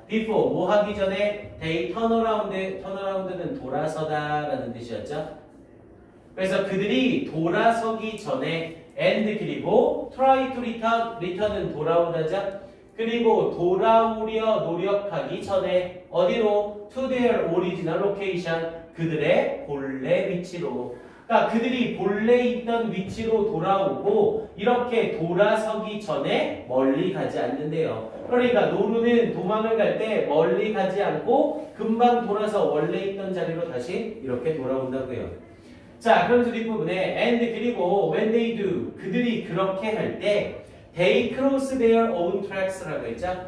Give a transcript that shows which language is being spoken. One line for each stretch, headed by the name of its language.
English: before
Korean: 뭐 하기 전에
English: they turn around
Korean: 는 돌아서다 라는 뜻이었죠. 그래서 그들이 돌아서기 전에
English: and
Korean: 그리고
English: try to return
Korean: 은 돌아오다죠. 그리고 돌아오려 노력하기 전에 어디로?
English: to their original location
Korean: 그들의 본래 위치로. 그러니까 그들이 본래 있던 위치로 돌아오고 이렇게 돌아서기 전에 멀리 가지 않는데요. 그러니까 노루는 도망을 갈 때 멀리 가지 않고 금방 돌아서 원래 있던 자리로 다시 이렇게 돌아온다고요. 자, 그러면서 뒷부분에
English: and
Korean: 그리고
English: when they do
Korean: 그들이 그렇게 할 때
English: they cross their own tracks
Korean: 라고 했죠.